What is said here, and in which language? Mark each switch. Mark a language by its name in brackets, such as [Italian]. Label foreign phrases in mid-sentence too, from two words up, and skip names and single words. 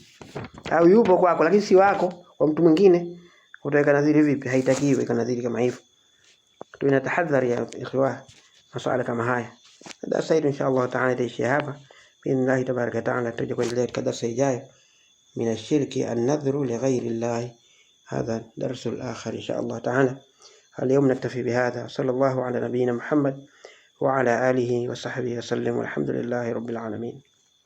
[Swahili] Au yupo kwako lakini si wako, kwa mtu mwingine, utaweka nadhiri vipi? Haitakiwi kuweka nadhiri kama hivyo. Tunatahadhari ya ikhwa masuala kama haya. Darasa hili [Arabic] إن شاء الله تعالى [Swahili] itaishia hapa [Arabic] بإذن الله تبارك تعالى. [Swahili] Tutaje kuendelea katika darasa ijayo, [Arabic] من الشرك النذر لغير الله. هذا درس الآخر إن شاء الله تعالى. اليوم نكتفي بهذا، صلى الله على نبينا محمد وعلى آله وصحبه وسلم، والحمد لله رب العالمين.